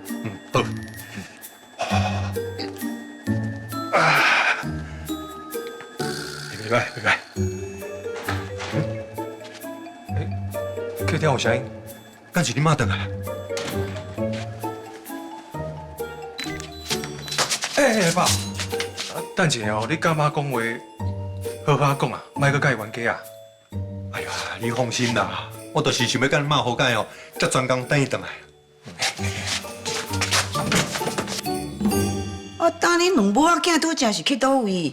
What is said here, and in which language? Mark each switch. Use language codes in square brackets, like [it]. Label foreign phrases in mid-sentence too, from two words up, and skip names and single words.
[nan] 好。拜拜。客厅有声音，敢是你妈回来？爸，等一下哦，你甲妈讲话，好好讲啊，莫搁甲伊冤家啊。哎呀，你放心啦，我就是想要甲你妈好解哦，才专工等伊回来。我当恁两母仔囝拄正是去倒位？